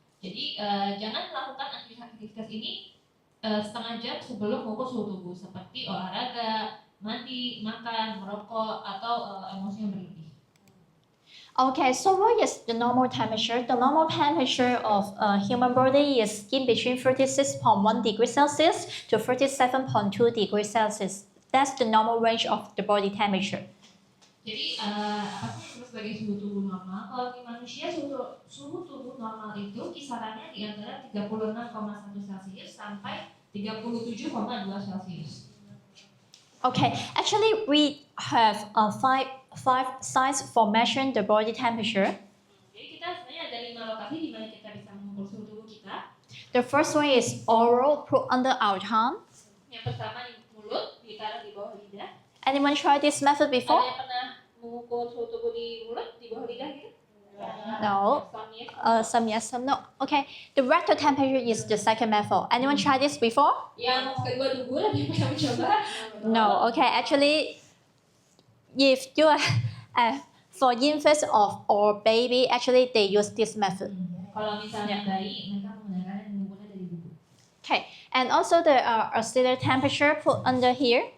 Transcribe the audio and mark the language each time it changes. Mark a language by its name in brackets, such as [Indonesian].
[Indonesian] Jadi jangan melakukan aktivitas ini setengah jam sebelum mengukur suhu tubuh, seperti olahraga, mandi, makan, merokok, atau emosi yang berlebih. [English] Okay, so what is the normal temperature? The normal temperature of a human body is in between 36.1 degrees Celsius to 37.2 degrees Celsius. That's the normal range of the body temperature. [Indonesian] Jadi apa sih yang disebut sebagai suhu tubuh normal? Kalau di manusia suhu tubuh normal itu kisarannya di antara 36,1 Celsius sampai 37,2 Celsius. [English] Okay, actually we have five sites for measuring the body temperature. [Indonesian] Jadi kita sebenarnya ada 5 lokasi di mana kita bisa mengukur suhu tubuh kita. [English] The first one is oral, put under our tongue. [Indonesian] Yang pertama di mulut, ditaruh di bawah lidah. [English] Anyone tried this method before? [Indonesian] Ada yang pernah mengukur suhu tubuh di mulut, di bawah lidah gitu? [English] No. Some yes, some no. Okay, the rectal temperature is the second method. Anyone tried this before? [Indonesian] Yang kedua dulu, ada yang pernah mencoba? [English] No. Okay, actually, if you are for infants or baby, actually they use this method. [Indonesian] Kalau misalnya bayi, mereka menggunakan mengukurnya dari buku. [English] Okay, and also the axillary temperature put under here.